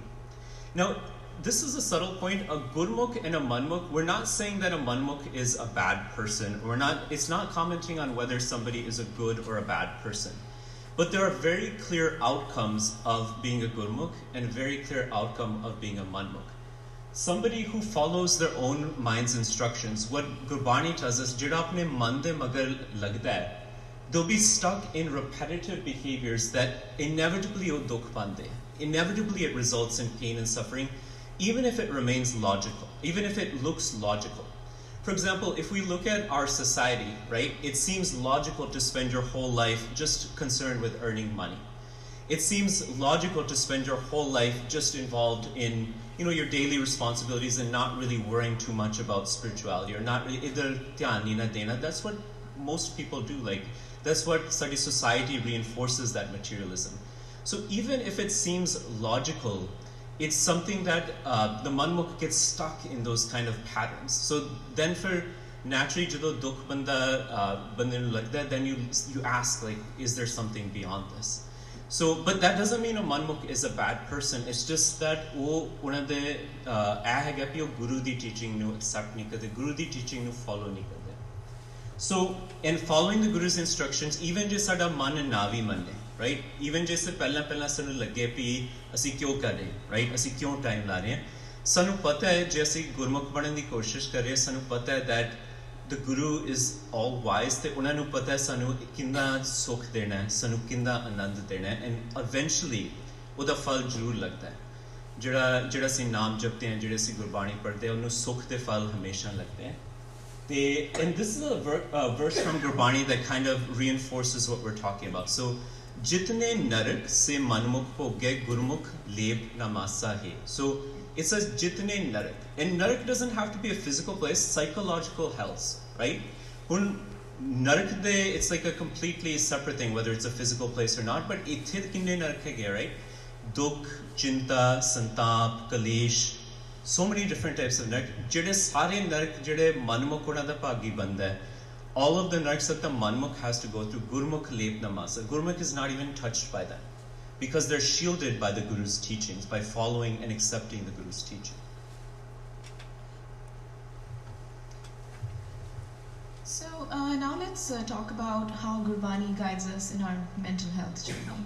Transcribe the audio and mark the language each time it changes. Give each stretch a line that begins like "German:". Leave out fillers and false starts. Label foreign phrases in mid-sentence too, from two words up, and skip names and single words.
English: Now, this is a subtle point. A Gurmukh and a Manmukh, we're not saying that a Manmukh is a bad person. It's not commenting on whether somebody is a good or a bad person. But there are very clear outcomes of being a Gurmukh and a very clear outcome of being a Manmukh. Somebody who follows their own mind's instructions, what Gurbani tells us,
Punjabi: ਜਿਹੜਾ ਆਪਣੇ ਮਨ ਦੇ ਮਗਰ ਲੱਗਦਾ ਹੈ,
English: they'll be stuck in repetitive behaviors that inevitably
Punjabi: ਉਹ ਦੁੱਖ ਪਾਂਦੇ.
English: Inevitably it results in pain and suffering, even if it remains logical, even if it looks logical. For example, if we look at our society, right, it seems logical to spend your whole life just concerned with earning money. It seems logical to spend your whole life just involved in, your daily responsibilities and not really worrying too much about spirituality, or not really,
Punjabi: ਇੱਧਰ ਧਿਆਨ ਨਹੀਂ ਨਾ ਦੇਣਾ.
English: That's what most people do. Like, that's what society reinforces, that materialism. So even if it seems logical, it's something that the Manmukh gets stuck in those kind of patterns. So then for naturally
Punjabi: ਜਦੋਂ ਦੁੱਖ ਬੰਦੇ ਨੂੰ ਲੱਗਦਾ,
English: then you ask, like, is there something beyond this? So, but that doesn't mean a Manmukh is a bad person. It's just that
Punjabi: ਉਹਨਾਂ ਦੇ ਇਹ ਹੈਗਾ ਕਿ ਉਹ ਗੁਰੂ ਦੀ teaching ਨੂੰ accept ਨਹੀਂ ਕਰਦੇ, ਗੁਰੂ ਦੀ teaching ਨੂੰ follow ਨਹੀਂ ਕਰਦੇ.
English: So, in following the Guru's instructions, even
Punjabi: ਜੇ ਸਾਡਾ ਮਨ ਨਾ ਵੀ ਮੰਨੇ,
English: right?
Punjabi: Even ਜੇ ਸੇ ਪਹਿਲਾਂ ਸਾਨੂੰ ਲੱਗੇ ਵੀ ਅਸੀਂ ਕਿਉਂ ਕਰ ਰਹੇ, right? ਅਸੀਂ ਕਿਉਂ time ਲਾ ਰਹੇ ਹਾਂ? ਸਾਨੂੰ ਪਤਾ ਹੈ ਜੇ ਅਸੀਂ ਗੁਰਮੁਖ ਬਣਨ ਦੀ ਕੋਸ਼ਿਸ਼ ਕਰ ਰਹੇ ਹਾਂ, ਸਾਨੂੰ ਪਤਾ ਹੈ
English: that the Guru is all wise,
Punjabi: ਤੇ ਉਹਨਾਂ ਨੂੰ ਪਤਾ ਹੈ ਸਾਨੂੰ ਕਿੰਨਾ ਸੁੱਖ ਦੇਣਾ ਹੈ, ਸਾਨੂੰ ਕਿੰਨਾ ਆਨੰਦ ਦੇਣਾ ਹੈ,
English: and eventually
Punjabi: ਉਹਦਾ ਫਲ ਜ਼ਰੂਰ ਲੱਗਦਾ ਹੈ. ਜਿਹੜਾ ਅਸੀਂ ਨਾਮ ਜਪਦੇ ਹਾਂ, ਜਿਹੜੇ ਅਸੀਂ ਗੁਰਬਾਣੀ ਪੜ੍ਹਦੇ ਹਾਂ, ਉਹਨੂੰ ਸੁੱਖ ਦੇ ਫਲ ਹਮੇਸ਼ਾ ਲੱਗਦੇ ਹੈ.
English: And this is a verse from Gurbani that kind of reinforces what we're talking about. So,
Punjabi: ਜਿਤਨੇ ਨਰਕ ਸੇ ਮਨਮੁਖ ਭੋਗੇ ਗੁਰਮੁਖ ਲੇਬ ਨਮਾਸਾ ਹੈ.
English: So, it says
Punjabi: ਜਿਤਨੇ ਨਰਕ.
English: And narak doesn't have to be a physical place, psychological hells, right?
Punjabi: ਨਰਕ ਦੇ,
English: it's like a completely separate thing, whether it's a physical place or not, but
Punjabi: ਇੱਥੇ ਕਿੰਨੇ ਨਰਕ ਹੈ,
English: right?
Punjabi: ਦੁੱਖ, ਚਿੰਤਾ, ਸੰਤਾਪ, ਕਲੇਸ਼,
English: so many different types of narak.
Punjabi: ਜਿਹੜੇ ਸਾਰੇ ਨਰਕ ਜਿਹੜੇ ਮਨਮੁਖ ਉਹਨਾਂ ਦਾ ਭਾਗੀ ਬੰਦਾ ਹੈ,
English: all of the naraks that the manmukh has to go through,
Punjabi: ਗੁਰਮੁਖ ਲੇਪ ਨਮਾਸਾ.
English: Gurmukh is not even touched by that, because they're shielded by the Guru's teachings, by following and accepting the Guru's teaching. So now let's talk about how Gurbani guides us in our mental health journey.